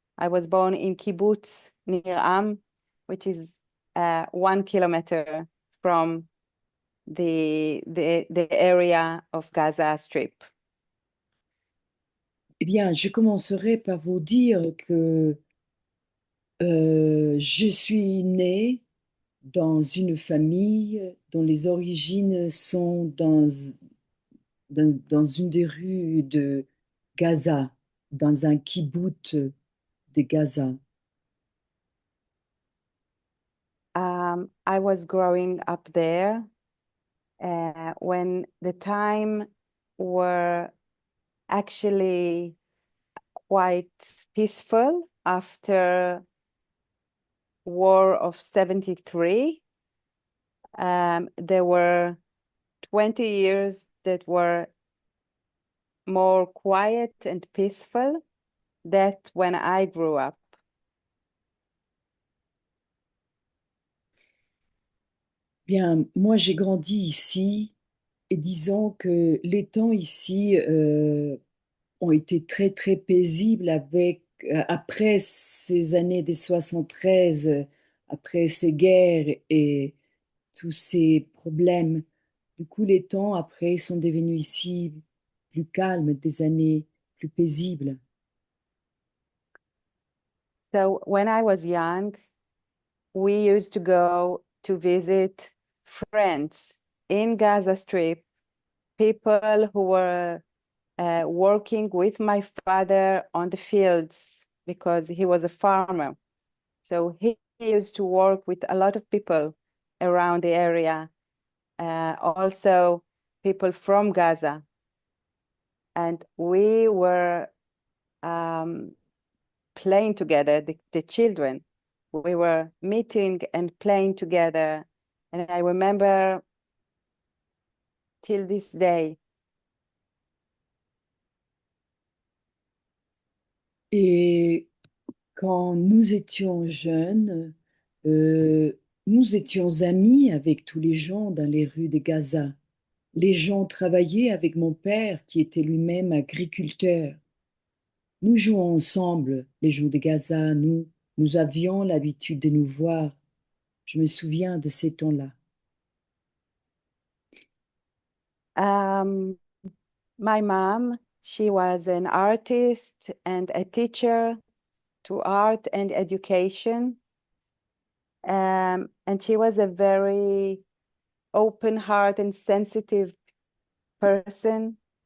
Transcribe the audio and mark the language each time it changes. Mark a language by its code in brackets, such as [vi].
[en] I was born in kibbutz near which is 1 kilometer from the area of Gaza Strip. [fr] Eh bien, je commencerai par vous dire que je suis née dans une famille dont les origines sont dans une des rues de Gaza, dans un kibbutz de Gaza. [en] I was growing up there when the time were actually quite peaceful after War of 73. There were 20 years that were more quiet and peaceful than when I grew up. [fr] Bien, moi j'ai grandi ici et disons que les temps ici ont été très très paisibles après ces années des 73, après ces guerres et tous ces problèmes. Du coup, les temps après sont devenus ici plus calmes, des années plus paisibles. [en] So when I was young, we used to go to visit friends in Gaza Strip, people who were working with my father on the fields because he was a farmer. So used to work with a lot of people around the area, also people from Gaza. And we were playing together, the children. We were meeting and playing together. And I remember till this day. [fr] Et quand nous étions jeunes, nous étions amis avec tous les gens dans les rues de Gaza. Les gens travaillaient avec mon père qui était lui-même agriculteur. Nous jouons ensemble les jours de Gaza, nous avions l'habitude de nous voir. Je me souviens de ces temps-là. [en] My mom, she was an artist and a teacher to art and education. And she was a very open heart and sensitive person.